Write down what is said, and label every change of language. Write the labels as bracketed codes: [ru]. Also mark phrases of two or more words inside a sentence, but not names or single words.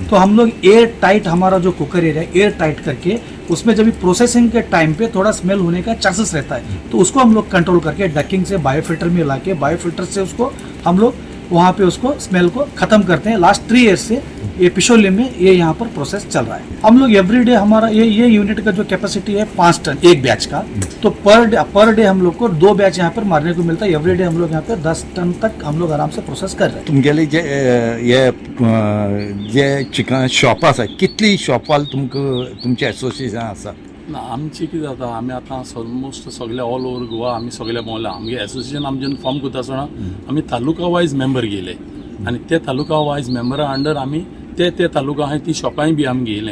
[hi] तो हम लोग [en] air tight, [hi] हमारा जो [en] cooker area air tight [hi] करके उसमें जब भी प्रोसेसिंग के टाइम पे थोड़ा स्मेल होने का चांसेस रहता है तो उसको हम लोग कंट्रोल करके डकिंग से बायोफिल्टर में ला के बायोफिल्टर से उसको हम लोग वहाँ पे उसको स्मेल को ख़त्म करते हैं. [en] last 3 years [hi] से ये पिशोली में ये यहाँ पर प्रोसेस चल रहा है. हम लोग एवरीडे हमारा ये यूनिट का जो कैपेसिटी है 5 टन एक बैच का, तो [en] per day [hi] हम लोग को 2 बैच यहाँ पर मारने को मिलता है. एवरीडे हम लोग यहाँ पे 10 टन तक हम लोग आराम से प्रोसेस कर रहे हैं. [kok] तुमगेले जे [en] chicken shop [kok] आसा, कितली शॉपाल तुमचे एसोसिएशन आसा? ना आमची कितें जाता, आमी आतां ऑलमोस्ट सगळे [en] all over [kok] गोवा आमी सगळे भोंवला. आमगे एसोसिएशन आमी जेन्ना फॉर्म करता आसतना आमी तालुका [en] wise member [kok] गेले आनी ते तालुका वायज मेंबरा अंडर आमी ते तालुका आहाय ती शॉपांय बी आमी घेयले.